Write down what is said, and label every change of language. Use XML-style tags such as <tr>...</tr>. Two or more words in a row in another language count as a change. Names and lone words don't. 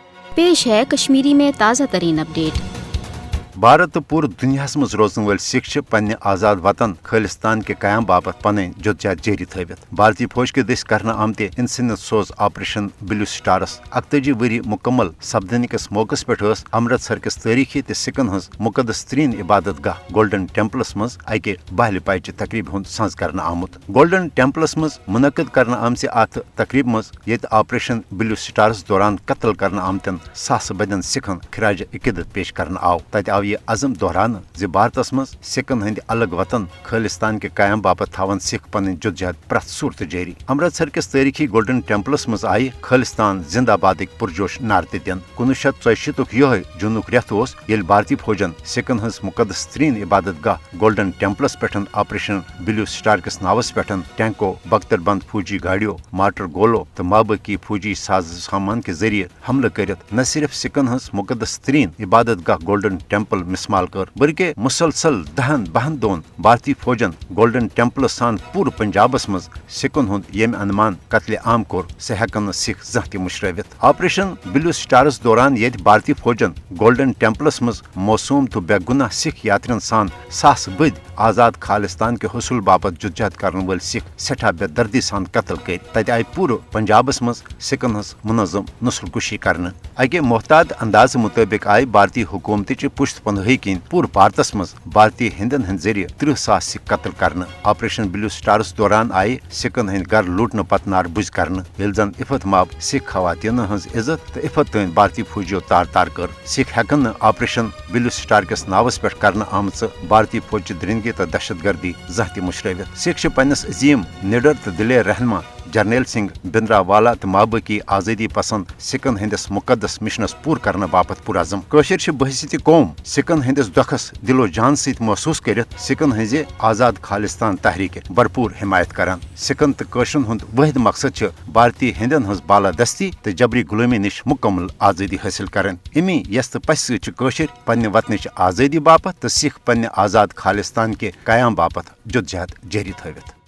<hi>पेश है कश्मीरी में ताज़ा तरीन अपडेट।</hi> <ks>भारत तो पूरे दुनिया मज रोजन वाल सिख पन्ने आजाद वतन खालिस्तान के कयाम बाबत पन जदोजहद जारी थवित। भारतीय फौज के दस करना आमते इंसनत सोज ऑपरेशन ब्लू स्टारस 41 वरी मुकम्मल सपदन किस मौके पे अमृतसर किस तारीखी तो सिखन हज मुकदस तरीन इबादत गाह गोल्डन टेम्पलस मज अकि बहल पाइच तकरीब हुंद संज करना आमुत। गोल्डन टेम्पलस मज मुनक़द करना आमचे अत तकरीब मज ये ऑपरेशन ब्लू स्टारस दौरान कत्ल करना आमतन सास बदन सिखन खराज अकीदत पेश करना आव। तत आव ये अज़म दोहरान ज भारतस मज सिखन हंद अलग वतन खालिस्तान के कायम बाबत थावन सिख पन जदोजहद प्रथ सूरत जारी। अमृतसर किस तारीखी गोल्डन टेम्पलस मज आई खालिस्तान जिंदाबाद पुरजोश नारे दिन। 1964 यह जून रेत ये भारतीय फौजन सिखन हज मुकदस तरीन इबादत गाह गोल्डन टेम्पलस पे ऑपरेशन ब्लू स्टार किस नावस पे टैंको बख्तरबंद फौजी गाड़ियों मार्टर गोलो तो माबकी फौजी साज सामान के जरिए हमला कर न सिर्फ सिखन हज मुकदस तरीन इबादत गाह गोल्डन टेम्पल मिसमाल कर बल्कि मुसलसल 10-12 दोन भारतीय फौजन गोल्डन टेम्पल सान पूरे पंजाबस मज सिखन हुंद यम अनुमान कत्ले आम कोर सह हेकन सिख जह मुशरवित। ऑपरेशन ब्लू स्टारस दौरान ये भारतीय फौजन गोल्डन टेम्पलस मज मौसूम तो बेगुनाह सिख यात्रियन सान सास बद आजाद खालिस्तान के हसूल बाबत जदोजहद करने वाल सिख सठा बेदर्दी सान कत्ल कर। तत आई पूरे पंजाबस मज सिखन हज मुनज़म नस्लकुशी करने। अके मोहताद अंदाज मुताबिक आई भारतीय हुकूमत पुश्त पनही किन पूरे भारतस मज भारतीय हिंदन हंद जरिए 30,000 सिख कत्ल करने। ऑपरेशन ब्लू स्टारस दौरान आई सिखन हंद घर लूटने पत नारबुज करने ये जन इफत माब सिख खवातीन हज इज्जत तो इफत तन भारतीय फौजियों तार तार कर। सिख हेकन ऑपरेशन ब्लू स्टार किस नावस पे करने आमच भारतीय फौज दरिंदगी तो दहशत गर्दी जह मुशरवित। सिख पन्नस अजीम निडर तो दिलेर रहनमा जर्नैल सिंह भिंद्रावाला तो माबकी आज़ादी पसंद सिखन हंदिस मुकदस मिशनस पूर करने बापत पुरज़म। कशर बहसीत कौम सिखन हंदिस दुखस दिलो जान सत महसूस कर सिखन हंजे आज़ाद खालिस्तान तहरीक भरपूर हिमायत करान। सिखन तो कशरन हुंद वाहिद मकसद भारतीय हिंदन हज बालादस्ती तो जबरी गुलामी निश मुकम्मल आज़ादी हासिल कर। इमी यस पस सशर पन्ने वतनच आज़ादी बापत तो सिख पन्ने आज़ाद खालिस्तान के कयाम बापत जदोजहद जारी थवित।</ks>